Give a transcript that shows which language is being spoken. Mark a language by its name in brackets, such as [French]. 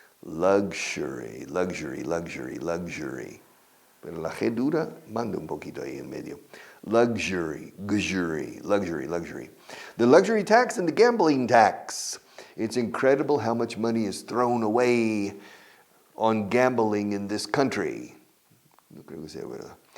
[English] Luxury, luxury, luxury, luxury. [Spanish] Pero la G dura, manda un poquito ahí en medio. [English] Luxury, luxury. The luxury tax and the gambling tax. It's incredible how much money is thrown away on gambling in this country. [Spanish] No creo que sea verdad.